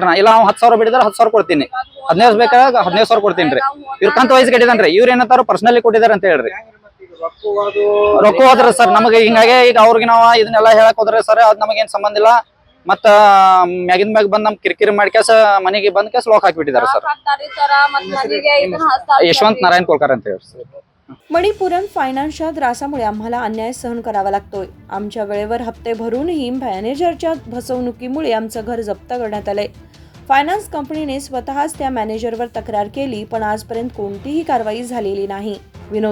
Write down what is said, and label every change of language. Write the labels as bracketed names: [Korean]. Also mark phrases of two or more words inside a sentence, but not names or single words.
[Kannada] ನಾ ಇಲ್ಲ 10,000 ಬಿಟ್ಟಿದ್ರೆ 10,000 ಕೊಡ್ತೀನಿ 15,000 ಬೇಕಾಗ 15,000 ಕೊಡ್ತೀನಿ ರೀ. ಇವ್ರ ಕಂತ ವೈಸ್ ಕಟ್ಟಿದಾನ್ರಿ. ಇವ್ರ ಏನಂತಾರ ಪರ್ಸನಲಿ ಕೊಟ್ಟಿದಾರೆ ಅಂತ ಹೇಳ್ರಿ. ರೊಕ್ಕ ಹೋದ್ರಿ ಸರ್ ನಮಗೆ ಹಿಂಗಾಗಿ ಈಗ ಅವ್ರಿಗೆ ನಾವು ಇದನ್ನೆಲ್ಲ ಹೇಳಕ್ ಹೋದ್ರೆ ಸರ್ ಅದ್ ನಮಗೇನ್ ಸಂಬಂಧ ಇಲ್ಲ. ಮತ್ತ ಮ್ಯಾಗಿನ್ ಮ್ಯಾಗ ಬಂದ್ ನಮ್ ಕಿರಿಕಿರಿ ಮಾಡ್ಕ್ಯಾಸ ಮನೆಗೆ ಬಂದ್ ಕ್ಯಾಸ್ ಲಾಕ್ ಹಾಕ್ಬಿಟ್ಟಿದಾರೆ ಸರ್. यशवंत नारायण कोलकर ಅಂತ ಹೇಳಿ ಸರ್. [Marathi] मणिपुरम फायनान्सच्या त्रासामुळे आम्हाला अन्याय सहन करावा लागतोय. आमच्या वेळेवर हप्ते भरूनही मॅनेजरच्या फसवणुकीमुळे आमचं घर जप्त करण्यात आलंय. फायनान्स कंपनीने स्वतःच त्या मॅनेजरवर तक्रार केली पण आजपर्यंत कोणतीही कारवाई झालेली नाही.